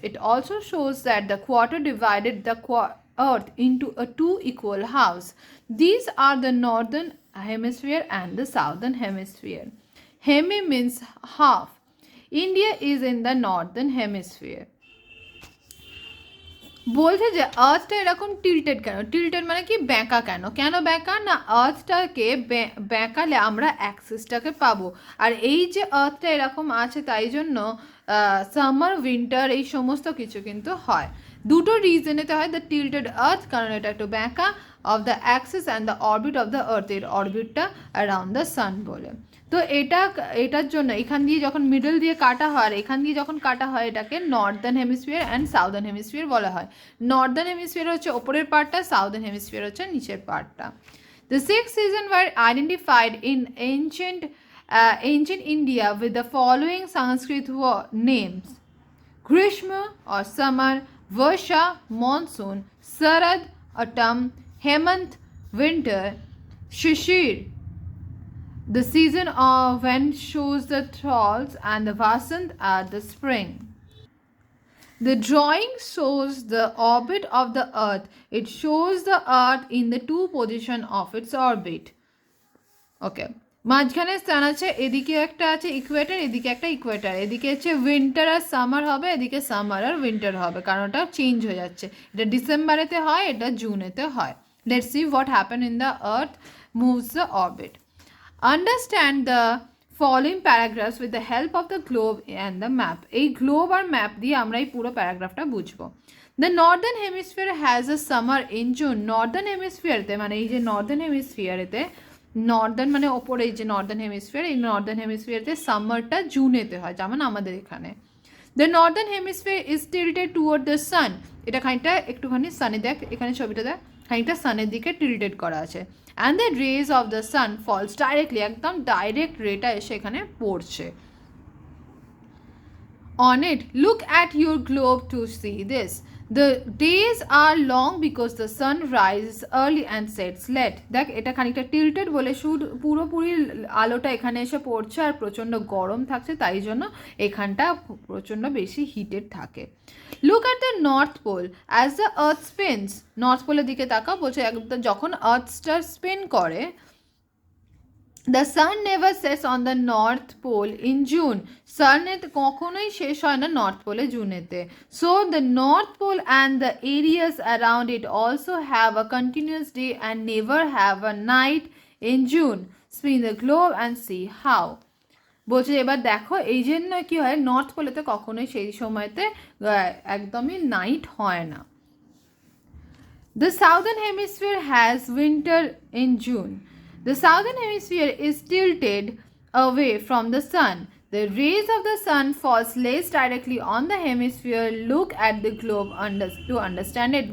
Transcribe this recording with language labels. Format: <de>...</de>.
<en>It also shows that the quarter divided the Earth into two equal halves. These are the northern hemisphere and the southern hemisphere. Hemi means half. India is in the northern hemisphere.</en> <bn>বলছে যে আর্থটা এরকম tilted কেন, tilted মানে কি ব্যাঁকা কেন, কেন ব্যাঁকা না আর্থটাকে ব্যাঁকালে আমরা অ্যাক্সিসটাকে পাবো, আর এই যে আর্থটা এরকম আছে তাই জন্য সামার উইন্টার এই সমস্ত কিছু কিন্তু হয়। দুটো রিজনেতে হয়,</bn> <en>the tilted earth</en> <bn>কারণ এটা একটু ব্যাঁকা,</bn> <en>of the axis and the orbit of the earth,</en> <bn>এর অরবিটটা</bn> <en>Around the sun বলে।</en> <bn>তো এটার জন্য এখান দিয়ে যখন মিডল দিয়ে কাটা হয় আর এখান দিয়ে যখন কাটা হয় এটাকে Northern hemisphere and southern hemisphere বলা হয়। নর্দার্ন হেমিস্ফিয়ার হচ্ছে ওপরের পার্টটা, সাউদার্ন হেমিস্ফিয়ার হচ্ছে নিচের পার্টটা।</bn> <en>The six seasons were identified in ancient India with the following Sanskrit names: Grishma or summer, Varsha monsoon, Sarad autumn, Hemant winter, Shishir the season of when shows the thralls, and the Vasant are the spring. The drawing shows the orbit of the earth. It shows the earth in the two position of its orbit. Okay.</en> <bn>মাঝখানে স্থান আছে, এদিকে একটা আছে equator, এদিকে একটা equator, এদিকে হচ্ছে উইন্টার আর সামার হবে, এদিকে সামার আর উইন্টার হবে কারণ ওটা চেঞ্জ হয়ে যাচ্ছে, এটা ডিসেম্বরেতে হয়, এটা জুনেতে হয়।</bn> <en>Let's see what happen in the earth moves the orbit. Understand the following paragraphs with the help of the globe and the map.</en> <bn>এই গ্লোব আর ম্যাপ দিয়ে আমরা এই পুরো প্যারাগ্রাফটা বুঝবো।</bn> <en>The northern hemisphere has a summer in June.</en> <bn>Northern হেমিস্ফিয়ারতে মানে এই যে Northern হেমিস্ফিয়ারেতে, Northern মানে ওপরে এই যে নর্দার্ন হেমিস্ফিয়ার, এই নর্দার্ন হেমিস্ফিয়ারতে সামারটা জুনেতে হয় যেমন আমাদের এখানে।</bn> <en>The northern hemisphere is tilted toward the sun.</en> <bn>এটা খানিকটা একটুখানি সানে দেখ, এখানে ছবিটা দেখ, খানিকটা সানের দিকে টিল্টেড করা আছে।</bn> <en>And the rays of the sun falls directly,</en> <bn>একদম ডাইরেক্ট রেটা এসে এখানে পড়ছে।</bn> <en>On it, look at your globe to see this. The days are long because the sun rises early and sets late.</en> <bn>দেখ এটা খানিকটা tilted বলে পুরোপুরি আলোটা এখানে এসে পড়ছে আর প্রচণ্ড গরম থাকছে, তাই জন্য এখানটা প্রচণ্ড বেশি হিটেড থাকে।</bn> <en>Look at the north pole as the earth spins.</en> <bn>North পোলের দিকে তাকাও, বলছে যখন আর্থটা স্পিন করে,</bn> <en>The sun never sets on the north pole in June.</en> <bn>সানের কখনোই শেষ হয় না north পোলে জুনেতে।</bn> <en>So the north pole and the areas around it also have a continuous day and never have a night in June. Spin the globe and see how.</en> <bn>বলছে এবার দেখো এই জন্য কি হয়, নর্থ পোলেতে কখনোই সেই সময়তে একদমই নাইট হয় না।</bn> <en>The southern hemisphere has winter in June. The southern hemisphere is tilted away from the sun. The rays of the sun falls less directly on the hemisphere. Look at the globe to understand it.</en>